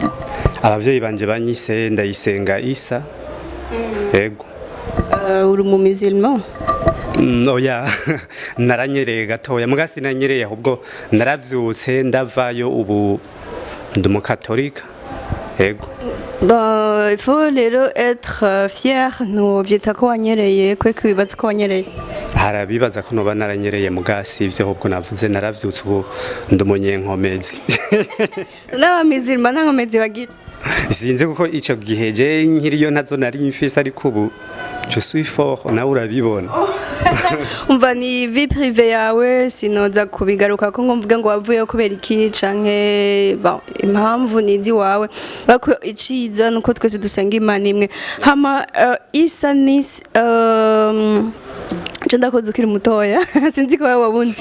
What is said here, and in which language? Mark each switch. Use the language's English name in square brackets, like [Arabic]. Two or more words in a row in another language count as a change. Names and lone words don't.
[Rundi] Abavyeyi banje banyise Ndayisenga Issa. Ego. Uri mu musulman? No ya naranyereye gatoya mugasi nanyereye ahubwo naravyutse ndavayo ubu ndumu katolika. Ego. [French] Bon, il faut être fier [Rundi] no vyita ko wanyereye kwe kwibaza ko wanyereye. Harabibaza ko noba naranyereye mugasi ivyo ahubwo navuze naravyutse ubu ndumunyenkomezi. N'abamizirima nta nkomezi bagira. Sinzi kuko ico gihe je nkiriyo ntazo nari mfise ariko ubu [French] je suis fort [Rundi] nawe urabibona. Umva ni [French] vie privée [Rundi] yawe sinoza kubigaruka ko ngomvuga ngo wavuye kubera iki canke bon impamvu nizi wawe bako iciza nuko twese dusenga Imana imwe. Hama Issa Nis ndakoze ukiri mutoya sinzi ko wabunzi.